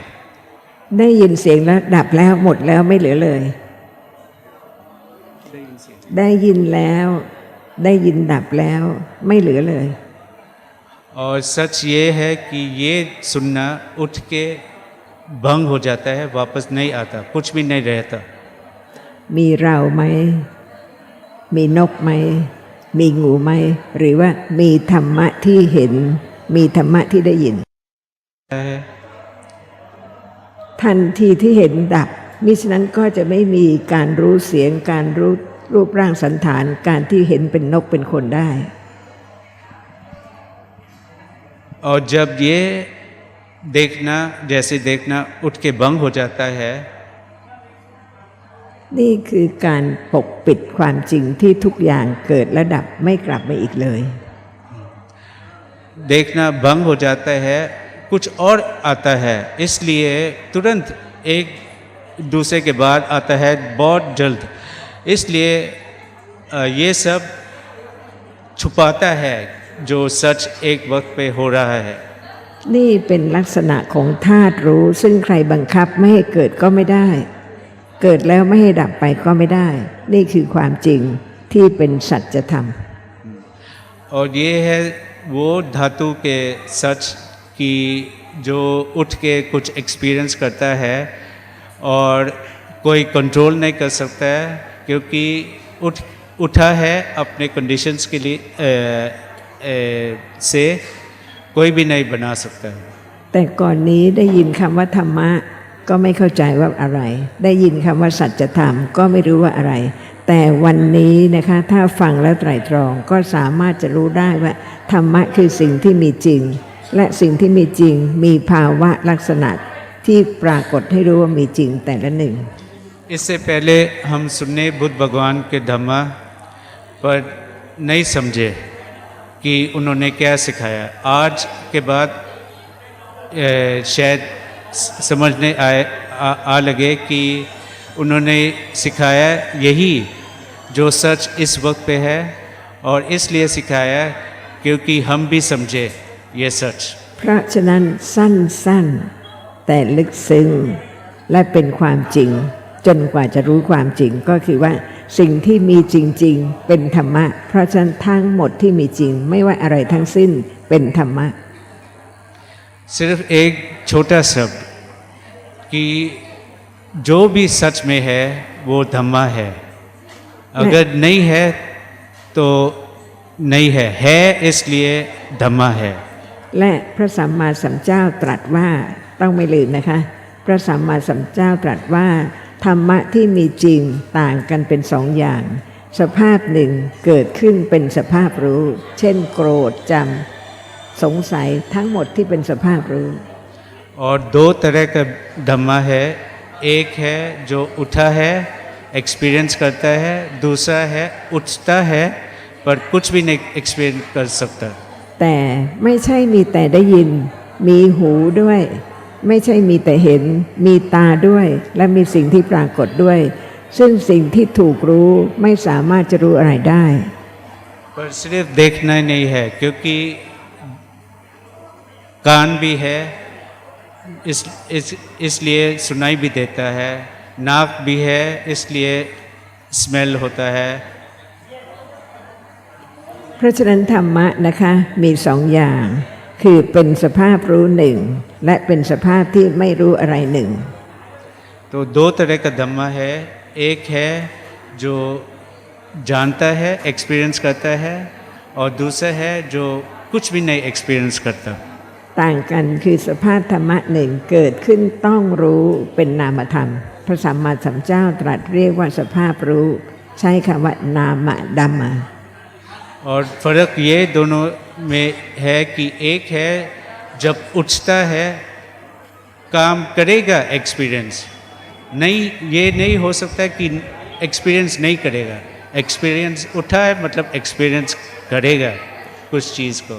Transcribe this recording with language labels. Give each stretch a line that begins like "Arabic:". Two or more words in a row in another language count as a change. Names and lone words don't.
Thai: ได้ยินเสียงแล้วดับแล้วหมดแล้วไม่เหลือเลย ได้ยินแล้วได้ยินดับแล้วไม่เหลือเลย
Hindi: और सच ये है कि ये सुनना उठ के भंग हो जाता है वापस नहीं आता कुछ भी नहीं रहता
Thai: มีเราไหมมีนกไหมมีงูไหมหรือว่ามีธรรมะที่เห็นมีธรรมะที่ได้ยิน
Hindi: है
Thai: ทันทีที่เห็นดับมิฉะนั้นก็จะไม่มีการรู้เสียงการรู้รูปร่างสันฐานการที่เห็นเป็นนกเป็นคนได้
Hindi: और जब ये देखना जैसे देखना उठ के भंग हो जाता है
Thai: นี่คือการปกปิดความจริงที่ทุกอย่างเกิดและดับไม่กลับมาอีกเลย
Hindi: देखना भंग हो जाता है कुछ और आता है इसलिए तुरंत एक दूसरे के बाद आता है बहुत जल्द इसलिए ये सब छुपाता है जो सच एक वक्त पे हो रहा है
Thai: นี่เป็นลักษณะของธาตุรู้ซึ่งใครบังคับไม่ให้เกิดก็ไม่ได้ เกิดแล้วไม่ให้ดับไปก็ไม่ได้ นี่คือความจริงที่เป็นสัจธรรม
Hindi: और ये है वो धातु के सच कि जो उठ के कुछ एक्सपीरियंस करता है और कोई कंट्रोल नहीं कर सकता है क्योंकि उठा है अपने कंडीशंस के लिए से कोई भी नहीं बना सकता है
Thai: แต่ก่อนนี้ได้ยินคำว่าธรรมะก็ไม่เข้าใจว่าอะไร ได้ยินคำว่าสัจธรรมก็ไม่รู้ว่าอะไร แต่วันนี้นะคะถ้าฟังแล้วไตร่ตรองก็สามารถจะรู้ได้ว่าธรรมะคือสิ่งที่มีจริง และสิ่งที่มีจริงมีภาวะลักษณะที่ปรากฏให้รู้ว่ามีจริงแต่ละหนึ่ง
Hindi: इससे पहले हम सुनने बुद्ध भगवान के धम्मा पर नहीं समझे कि उन्होंने क्या सिखाया आज के बाद शायद समझने आ लगे कि उन्होंने सिखाया यही जो सच इस वक्त पे है और इसलिए सिखाया क्योंकि हम भी समझे ये सच
Thai: เพราะฉะนั้นสั้นๆแต่ลึกซึ้งและเป็นความจริงจนกว่าจะรู้ความจริงก็คือว่าสิ่งที่มีจริงๆเป็นธรรมะเพราะฉะนั้นทั้งหมดที่มีจริงไม่ว่าอะไรทั้งสิ้นเป็นธรรมะ
Hindi: सिर्फ एक छोटा शब्द कि जो भी सच में है वो धम्मा है अगर नहीं है तो नहीं है इसलिए धम्मा है
Thai: และพระสัมมาสัมพุทธเจ้าตรัสว่าต้องไม่ลืมนะคะพระสัมมาสัมพุทธเจ้าตรัสว่าธรรมะที่มีจริงต่างกันเป็นสองอย่างสภาพหนึ่งเกิดขึ้นเป็นสภาพรู้เช่นโกรธจำสงสัยทั้งหมดที่เป็นสภาพรู้
Hindi: और दो तरह का धम्मा है एक है जो उठा है एक्सपीरियंस करता है दूसरा है उठता है पर कुछ भी नहीं एक्सपीरियंस कर सकता
Thai: แต่ไม่ใช่มีแต่ได้ยินมีหูด้วยไม่ใช่มีแต่เห็นมีตาด้วยและมีสิ่งที่ปรากฏด้วยซึ่งสิ่งที่ถูกรู้ไม่สามารถจะรู้อะไรได้
Hindi: पर सिर्फ देखना ही नहीं है क्योंकि कान भी है इसलिए सुनाई भी देता है नाक भी है इसलिए स्मेल होता है
Thai: เพราะฉะนั้นธรรมะนะคะมีสองอย่าง คือเป็นสภาพรู้หนึ่งและเป็นสภาพที่ไม่รู้อะไรหนึ่ง
Hindi: तो दो तरह का धम्मा है एक है जो जानता है एक्सपीरियंस करता है और दूसरा है जो कुछ भी नहीं एक्सपीरियंस करता
Thai: ต่างกันคือสภาพธรรมะหนึ่งเกิดขึ้นต้องรู้เป็นนามธรรมพระสัมมาสัมพุทธเจ้าตรัสเรียกว่าสภาพรู้ใช้คำว่านามดัมมา
Hindi: और फर्क ये दोनों में है कि एक है जब उठता है काम करेगा एक्सपीरियंस नहीं ये नहीं हो सकता कि एक्सपीरियंस नहीं करेगा एक्सपीरियंस उठा है मतलब एक्सपीरियंस करेगा कुछ चीज़ को